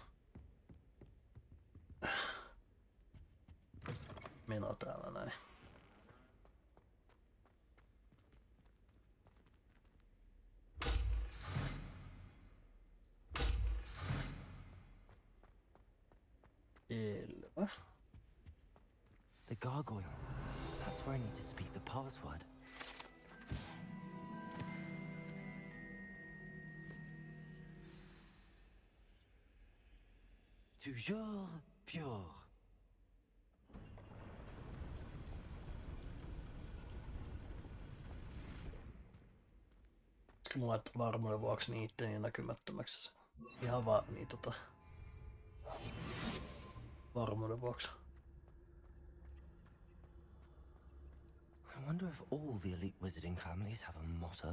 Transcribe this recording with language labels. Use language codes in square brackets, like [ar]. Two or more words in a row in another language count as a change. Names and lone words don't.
[fi] meno täällä näin. Selvä. [en] The gargoyle. That's where I need to speak the password. [fr] Toujours pure. [fi] Pitäisikö mä laittaa varmuuden vuoksi niin itteni näkymättömäksi? Ihan vaan niin varmuuden vuoksi. [en] I wonder if all the elite wizarding families have a motto.